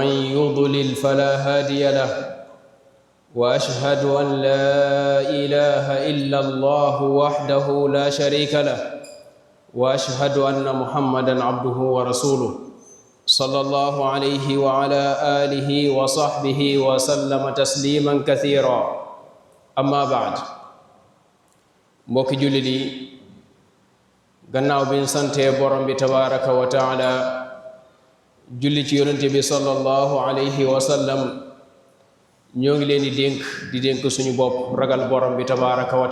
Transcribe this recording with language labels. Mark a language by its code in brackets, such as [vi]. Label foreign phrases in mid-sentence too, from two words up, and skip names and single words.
[ar] يضلل فلا هادي له وأشهد أن لا إله إلا الله وحده لا شريك له وأشهد أن محمدا عبده ورسوله صلى الله عليه وعلى آله وصحبه وسلم تسليما كثيرا أما بعد mbokki [wo] jullit yi gannaaw bi ñu santee borom bi [ar] تبارك وتعالى [wo] julli ci yonente bi [ar] صلى الله عليه وسلم [wo] ñoo ngi leen di dénk suñu bopp ragal borom bi [ar] تبارك و